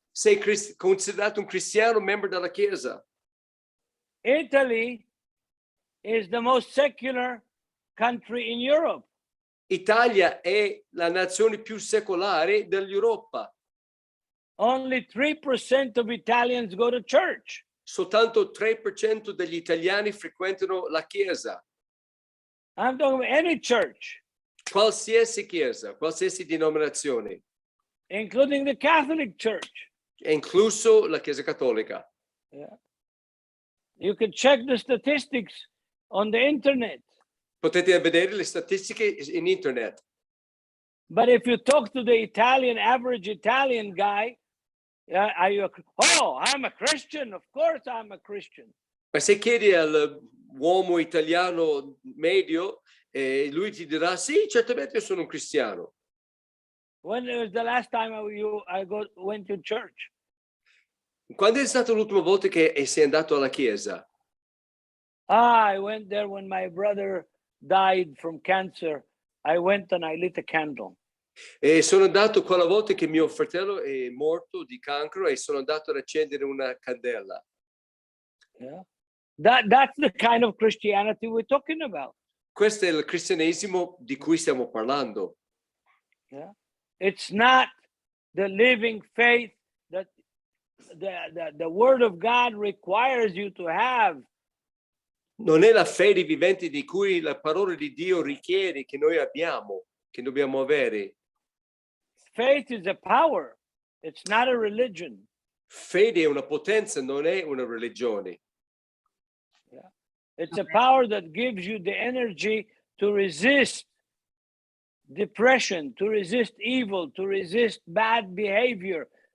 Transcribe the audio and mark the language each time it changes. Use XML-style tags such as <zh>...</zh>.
<it>Sei considerato un cristiano, membro della chiesa.</it> <en>Italy is the most secular country in Europe.</en> <it>Italia è la nazione più secolare dell'Europa.</it> <en>Only 3% of Italians go to church.</en> <it>Soltanto 3% degli italiani frequentano la chiesa.</it> <en>I'm talking about any church.</en> <it>Qualsiasi chiesa, qualsiasi denominazione.</it> <en>Including the Catholic Church.</en> <it>Incluso la Chiesa Cattolica.</it> <en>Yeah. You can check the statistics on the internet.</en> <it>Potete vedere le statistiche in internet.</it> <en>But if you talk to the average Italian guy, I'm a Christian. Of course I'm a Christian.</en> <it>Ma se chiedi all'uomo italiano medio, lui ti dirà, sì, certamente io sono un cristiano.</it> <en>When was the last time went to church?</en> <it>Quando è stata l'ultima volta che sei andato alla chiesa?</it> <en>I went there when my brother died from cancer. I went and I lit a candle.</en> <it>E sono andato quella volta che mio fratello è morto di cancro e sono andato ad accendere una candela.</it> <en>Yeah. That's the kind of Christianity we're talking about.</en> <it>Questo è il cristianesimo di cui stiamo parlando.</it> <en>Yeah. It's not the living faith that the word of God requires you to have.</en> <it>Non è la fede vivente di cui la parola di Dio richiede che noi abbiamo, che dobbiamo avere.</it> <en>Faith is a power. It's not a religion.</en> <it>Fede è una potenza, non è una religione.</it> <en>Yeah. It's a power that gives you the energy to resist depression, to resist evil, to resist bad behavior.</en>